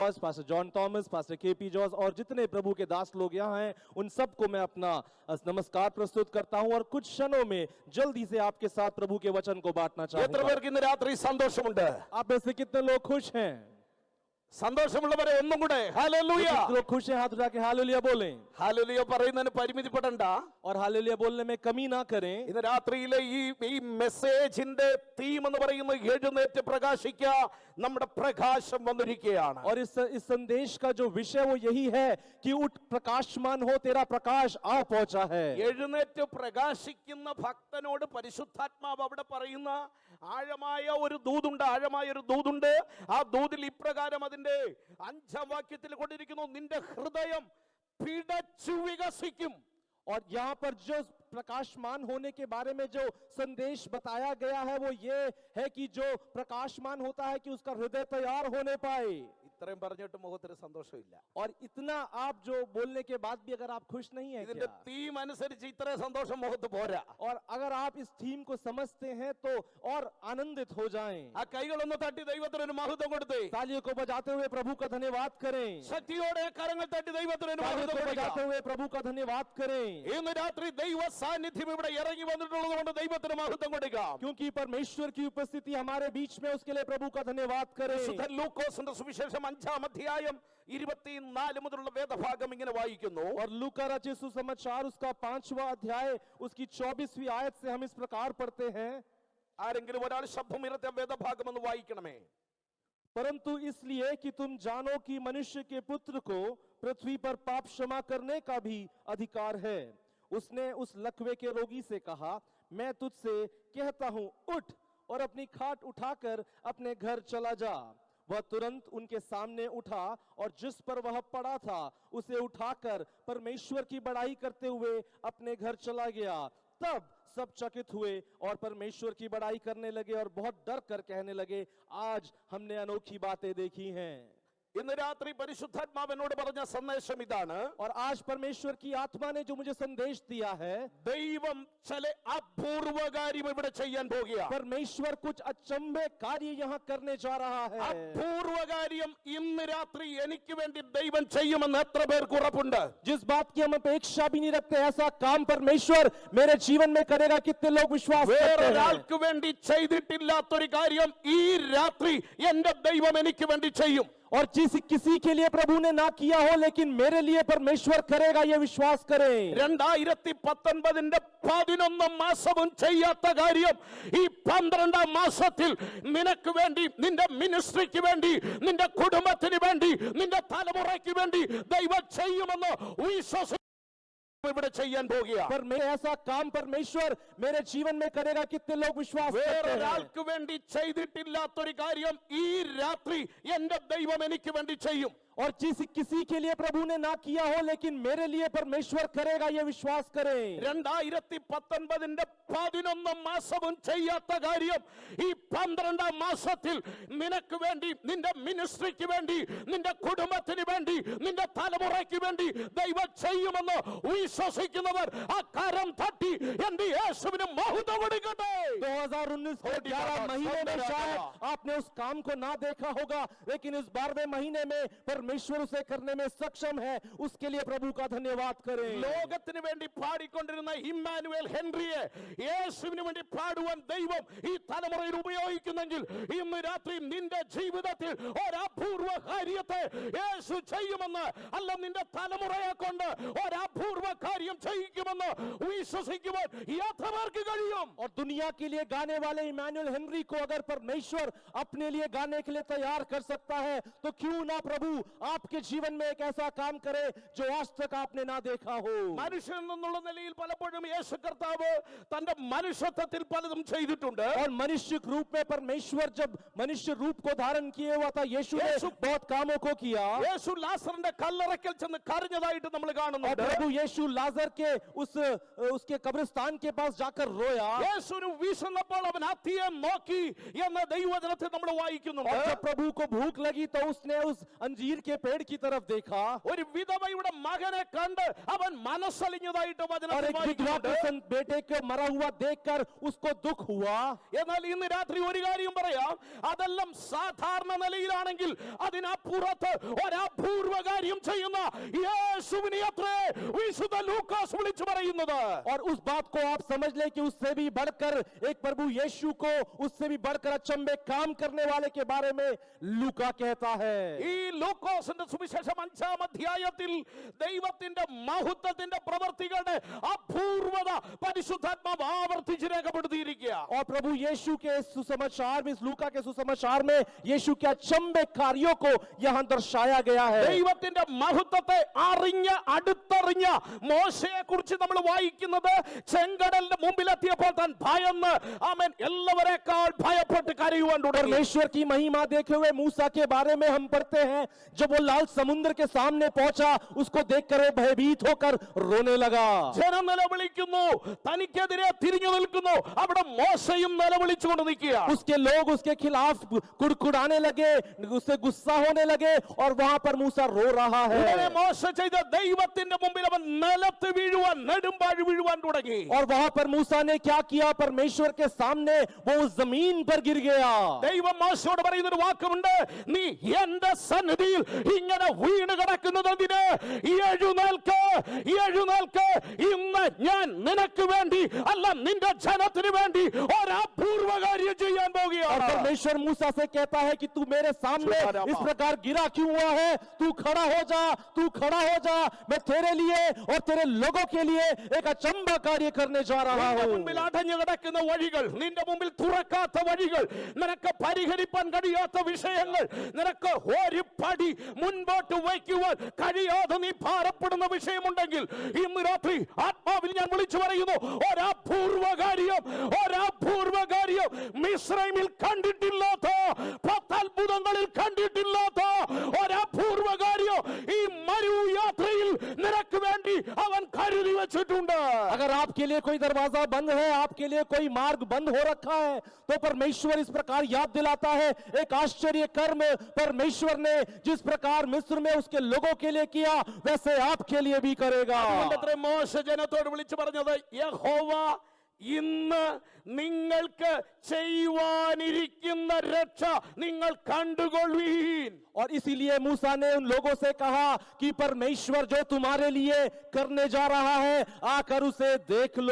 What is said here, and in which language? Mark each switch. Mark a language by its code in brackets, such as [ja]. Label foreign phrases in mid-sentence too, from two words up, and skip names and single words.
[hi] पास्टर जॉन थॉमस, पास्टर केपी जॉर्ज और जितने प्रभु के दास लोग यहाँ हैं, उन सबको मैं अपना नमस्कार प्रस्तुत करता हूं और कुछ क्षणों में जल्दी से आपके साथ प्रभु के वचन को बांटना [ml] എത്ര [hi] चाहूंगा। [ml] പേർക്ക് ഇന്ന് രാത്രി സന്തോഷമുണ്ട്? [hi] आप में से कितने लोग खुश हैं? [ml] സന്തോഷമുള്ളവരെ ഒന്നും കൂടെ ഹല്ലേലൂയ [hi] जो लोग खुश हैं हाथ उठा के हालेलुया बोलें। [ml] ഹല്ലേലൂയ പറയുന്നതിന് പരിമിതിപ്പെടണ്ട. [hi] और हालेलुया बोलने में कमी ना करें। [ml] ഇന്ന് രാത്രിയിലെ ഈ മെസ്സേജിന്റെ തീം എന്ന് പറയുന്നത് എഴുന്നേറ്റ് പ്രകാശിക്കുക, നമ്മുടെ പ്രകാശം വന്നിരിക്കുകയാണ്. [hi] और इस संदेश का जो विषय वो यही है कि उठ प्रकाशमान हो, तेरा प्रकाश आ पहुंचा है। [ml] എഴുന്നേറ്റ് പ്രകാശിക്കുന്ന ഭക്തനോട് പരിശുദ്ധാത്മാവ് അവിടെ പറയുന്ന ആഴമായ ഒരു ദൂതുണ്ട്. ആ ദൂതിൽ ഇപ്രകാരം അതിന്റെ 5-ാം വാക്യത്തിൽ കൊണ്ടിരിക്കുന്നു, നിന്റെ ഹൃദയം പിടച്ചു വികസിക്കും. [hi] और यहाँ पर जो प्रकाशमान होने के बारे में जो संदेश बताया गया है वो ये है कि जो प्रकाशमान होता है कि उसका हृदय तैयार होने पाए। [ml] ഇത്രയും പറഞ്ഞിട്ട് മുഖത്തിന് സന്തോഷമില്ല. [hi] और इतना आप जो बोलने के बाद भी अगर आप खुश नहीं है [ml] ഇതിന്റെ [hi] क्या? [ml] തീം അനുസരിച്ച് ഇത്രയും സന്തോഷം മുഖത്ത് പോരാ. [hi] और अगर आप इस थीम को समझते हैं तो और आनंदित हो जाएं। [ml] ആ കൈകളൊന്ന് തട്ടി ദൈവത്തിന് ഒരു മഹത്വം കൊടുത്തേ. [hi] तालियों को बजाते हुए प्रभु का धन्यवाद करें। [ml] ശക്തിയോടെ കരങ്ങൾ തട്ടി ദൈവത്തിന് ഒരു [hi] तालियों [ml] മഹത്വം [hi] को [ml] കൊടുക്കുക. [hi] बजाते हुए प्रभु का धन्यवाद करें। [ml] ഇന്ന് രാത്രി ദൈവ സാന്നിധ്യം ഇവിടെ ഇറങ്ങി വന്നിട്ടുള്ളത് കൊണ്ട് ദൈവത്തിന് മഹത്വം കൊടുക്കാം. [hi] क्योंकि परमेश्वर की उपस्थिति हमारे बीच में, उसके लिए प्रभु का धन्यवाद करें। [ml] വിശുദ്ധ ലൂക്കോസിന്റെ സുവിശേഷം 5-ാം അധ്യായം 24 മുതലുള്ള വേദഭാഗം ഇങ്ങനെ വായിക്കുന്നു. [hi] और लूका रचित सुसमाचार उसका 5वां अध्याय उसकी 24वीं आयत से हम इस प्रकार पढ़ते हैं। [ml] ആരെങ്കിലും ഒരാൾ ശബ്ദമുയർത്തി വേദഭാഗം ഒന്ന് വായിക്കണമേ. [hi] परंतु इसलिए कि तुम जानो कि मनुष्य के पुत्र को पृथ्वी पर पाप क्षमा करने का भी अधिकार है। उसने उस लकवे के रोगी से कहा, मैं तुझसे कहता हूं, उठ और अपनी खाट उठाकर अपने घर चला जा। वह तुरंत उनके सामने उठा और जिस पर वह पड़ा था उसे उठाकर परमेश्वर की बड़ाई करते हुए अपने घर चला गया। तब सब चकित हुए और परमेश्वर की बड़ाई करने लगे और बहुत डर कर कहने लगे, आज हमने अनोखी बातें देखी हैं। [ml] ഇന്ന് രാത്രി പരിശുദ്ധാത്മാവിനോട് പറഞ്ഞ സന്ദേശം ഇതാണ്. [hi] और आज परमेश्वर की आत्मा ने जो मुझे संदेश दिया है, [ml] ദൈവം ചില അപൂർവ കാര്യം ഇവിടെ ചെയ്യാൻ പോകുക. [hi] परमेश्वर कुछ अचंभे कार्य यहाँ करने जा रहा है। [ml] അപൂർവ കാര്യം ഇന്ന് രാത്രി എനിക്ക് വേണ്ടി ദൈവം ചെയ്യുമെന്ന് എത്ര പേർക്ക് ഉറപ്പുണ്ട്? [hi] जिस बात की हम अपेक्षा भी नहीं रखते, ऐसा काम परमेश्वर मेरे जीवन में करेगा, कितने लोग विश्वास करते हैं? [ml] വേറൊരാൾക്ക് വേണ്ടി ചെയ്തിട്ടില്ലാത്തൊരു കാര്യം ഈ രാത്രി എന്റെ ദൈവം എനിക്ക് വേണ്ടി ചെയ്യും. [hi] और किसी के लिए प्रभु ने ना किया हो लेकिन मेरे लिए परमेश्वर करेगा, ये विश्वास करें। [ml] 2019 11 മാസവും ചെയ്യാത്ത കാര്യം ഈ 12ാം മാസത്തിൽ നിനക്ക് വേണ്ടി, നിന്റെ മിനിസ്ട്രിക്ക് വേണ്ടി, നിന്റെ കുടുംബത്തിന് വേണ്ടി, നിന്റെ തലമുറയ്ക്ക് വേണ്ടി ദൈവം ചെയ്യുമെന്ന് വിശ്വസിക്കുന്നു. ഇവിടെ ചെയ്യാൻ പോകുക. [hi] पर मैं ऐसा काम परमेश्वर मेरे जीवन में करेगा, कितने लोग विश्वास करते हैं? [ml] വേറൊരാൾക്ക് വേണ്ടി ചെയ്തിട്ടില്ലാത്തൊരു കാര്യം ഈ രാത്രി എന്റെ ദൈവം എനിക്ക് വേണ്ടി ചെയ്യും. [hi] और किसी के लिए प्रभु ने ना किया हो लेकिन मेरे लिए परमेश्वर करेगा, ये विश्वास करें। [ml] 2019 11 മാസവും ചെയ്യാത്ത കാര്യം ഈ 12ാം മാസത്തിൽ നിനക്ക് വേണ്ടി, നിന്റെ മിനിസ്ട്രിക്ക് വേണ്ടി, നിന്റെ കുടുംബത്തിന് വേണ്ടി, നിന്റെ തലമുറയ്ക്ക് വേണ്ടി ദൈവം ചെയ്യുമെന്ന് വിശ്വസിക്കുന്നവർ ആ കരം തട്ടി എന്റെ യേശുവിന് മഹത്വം കൊടുക്കട്ടെ. [hi] 2019 के 11 महीने में शायद आपने उस काम को ना देखा होगा, लेकिन इस 12वें महीने में परमेश्वर उसे करने में सक्षम है, उसके लिए प्रभु का धन्यवाद करें। [ml] ലോകത്തിന് വേണ്ടി പാടിക്കൊണ്ടിരുന്ന ഇമ്മാനുവേൽ ഹെൻറിയെ യേശുവിന് വേണ്ടി പാടുവാൻ ദൈവം ഈ തലമുറയിൽ ഉപയോഗിക്കുന്നെങ്കിൽ ഇന്ന് രാത്രി നിന്റെ ജീവിതത്തിൽ ഒരപൂർവ കാര്യത്തെ യേശു ചെയ്യുമെന്ന്, അല്ല നിന്റെ തലമുറയെ കൊണ്ട് ഒരപൂർവ കാര്യം ചെയ്യിക്കുമെന്ന് വിശ്വസിക്കുവാൻ യഥാർത്ഥ കഴിയും. [hi] और दुनिया के लिए गाने वाले इमानुएल हेनरी को अगर परमेश्वर अपने लिए गाने के लिए तैयार कर सकता है तो क्यों ना प्रभु आपके जीवन में एक ऐसा काम करे जो आज तक आपने ना देखा हो। [ml] മനുഷ്യൻ എന്നുള്ള നിലയിൽ പലപ്പോഴും യേശു കർത്താവ് തന്റെ മനുഷ്യത്വത്തിൽ പലതും ചെയ്തിട്ടുണ്ട്. [hi] और मनुष्य रूप में परमेश्वर जब मनुष्य रूप को धारण किए हुआ था, यीशु ने बहुत कामों को किया। [ml] യേശു ലാസറിന്റെ കല്ലറയ്ക്കൽ ചെന്ന് കരഞ്ഞതായിട്ട് നമ്മൾ [hi] और [ml] കാണുന്നുണ്ട്. [hi] प्रभु यीशु लाजर के उसके कब्रिस्तान के पास जाकर रोया। [ml] യേശുവിന് വിശന്നപ്പോൾ അവൻ അത്തിയെ നോക്കി എന്ന ദൈവവചനത്തിൽ നമ്മൾ വായിക്കുന്നുണ്ട്. [hi] और जब प्रभु को भूख लगी तो उसने उस अंजीर के पेड़ की तरफ देखा [ml] ഒരു വിധവയുടെ മകനെ കണ്ട് അവൻ മനസ്സലിഞ്ഞതായിട്ട് [hi] और [ml] വചനത്തിൽ [hi] एक विधवा [ml] വായിക്കുന്നുണ്ട്. [hi] के बेटे को मरा हुआ देखकर उसको दुख हुआ। [ml] എന്നാൽ ഇന്ന് രാത്രി ഒരു കാര്യം പറയാം, അതെല്ലാം സാധാരണ നിലയിലാണെങ്കിൽ അതിനപ്പുറത്ത് ഒരപൂർവ കാര്യം ചെയ്യുന്ന യേശുവിനെ അത്രേ വിശുദ്ധ ലൂക്കാസ് വിളിച്ചു പറയുന്നത്. [hi] और उस बात को आप समझ ले कि उससे भी बढ़कर एक प्रभु यीशु को उससे भी बढ़कर अचंभे काम करने वाले के बारे में लूका कहता है। [ml] ഈ ലൂക്കോസിന്റെ സുവിശേഷം 5-ാം അധ്യായത്തിൽ ദൈവത്തിന്റെ മഹത്വത്തിന്റെ പ്രവർത്തികളുടെ അപൂർവത പരിശുദ്ധാത്മാവ് ആവർത്തിച്ച് രേഖപ്പെടുത്തിയിരിക്കുക. [hi] और प्रभु यीशु के सुसमाचार में, इस लूका के सुसमाचार में यीशु के अचंभे कार्यों को यहाँ दर्शाया गया है। [ml] ദൈവത്തിന്റെ മഹത്വത്തെ അറിഞ്ഞ് അടുത്തറിഞ്ഞ മോശയെ കുറിച്ച് നമ്മൾ വായിക്കുന്നത് ചെങ്കടലിന്റെ മുമ്പിലെത്തിയപ്പോൾ താൻ ഭയന്ന് ആമേൻ എല്ലാവരെക്കാൾ ഭയപ്പെട്ട് കരയുവാൻ തുടങ്ങി. [hi] परमेश्वर की महिमा देखे हुए मूसा के बारे में हम पढ़ते हैं, जब वो लाल समुद्र के सामने पहुंचा उसको देखकर वो भयभीत होकर रोने लगा। [ml] ജനം നിലവിളിക്കുന്നു, തനിക്കെതിരെ തിരിഞ്ഞു നിൽക്കുന്നു. അവിടെ മോശയും നിലവിളിച്ചുകൊണ്ട് നിൽക്കുക. [hi] उसके लोग उसके खिलाफ कुड़कुड़ाने लगे, उससे गुस्सा होने लगे और वहां पर मूसा रो रहा [ml] ഉടനെ [hi] है। [ml] മോശ ചെയ്ത ദൈവത്തിന്റെ മുമ്പിൽ അവൻ നിലത്ത് വീഴുവാൻ, നെടുമ്പാഴ് വീഴുവാൻ തുടങ്ങി. [hi] और वहां पर मूसा ने क्या किया? परमेश्वर के सामने वो उस जमीन पर गिर गया। [ml] ദൈവം മോശയോട് പറയുന്ന ഒരു വാക്കുണ്ട്, നീ എന്റെ സന്നിധിയിൽ ഇങ്ങനെ വീണ് കിടക്കുന്നത് എന്തിന്? എഴുന്നേൽക്ക്, എഴുന്നേൽക്ക്, ഇന്ന് ഞാൻ നിനക്ക് വേണ്ടി അല്ല നിന്റെ ജനത്തിന് വേണ്ടി ഒരപൂർവ കാര്യം ചെയ്യാൻ [hi] और [ml] പോകുകയാണ്. [hi] परमेश्वर मूसा से कहता है कि तू मेरे सामने इस प्रकार गिरा क्यों हुआ है? तू खड़ा हो जा, तू खड़ा हो जा, मैं तेरे लिए और तेरे लोगों के लिए एक अचंभा कार्य करने जा रहा [ml] നിന്റെ [hi] हूं। [ml] മുമ്പിൽ അടഞ്ഞു കിടക്കുന്ന വഴികൾ, നിന്റെ മുമ്പിൽ തുറക്കാത്ത വഴികൾ, നിനക്ക് പരിഹരിപ്പാൻ കഴിയാത്ത വിഷയങ്ങൾ, നിനക്ക് ഒരു പടി മുൻപോട്ട് വയ്ക്കുവാൻ കഴിയാതെ നീ ഭാരപ്പെടുന്ന വിഷയമുണ്ടെങ്കിൽ ഇന്ന് രാത്രി ആത്മാവിൽ ഞാൻ വിളിച്ചു പറയുന്നു, ഒരപൂർവ കാര്യം, ഒരപൂർവ കാര്യം മിസ്രൈമിൽ കണ്ടിട്ടില്ലാത്ത, 10 അത്ഭുതങ്ങളിൽ കണ്ടിട്ടില്ലാത്ത ഒരപൂർവ കാര്യം ഈ മരുയാത്രയിൽ നിനക്ക് വേണ്ടി അവൻ കരുതി വെച്ചിട്ടുണ്ട്. [hi] अगर आपके लिए कोई दरवाजा बंद है, आपके लिए कोई मार्ग बंद हो रखा है, तो परमेश्वर इस प्रकार याद दिलाता है एक आश्चर्य कर्म परमेश्वर ने जिस प्रकार मिस्र में उसके लोगों के लिए किया वैसे आपके लिए भी करेगा। [ml] അതുകൊണ്ടത്രേ മോശ ജനത്തോട് വിളിച്ചു പറഞ്ഞത്, യഹോവ ഇന്ന് നിങ്ങൾക്ക് ചെയ്യുവാനിരിക്കുന്ന രക്ഷ നിങ്ങൾ കണ്ടുകൊള്ളുവീൻ. [hi] और इसीलिए मूसा ने उन लोगों से कहा कि परमेश्वर जो तुम्हारे लिए करने जा रहा है आकर उसे देख लो।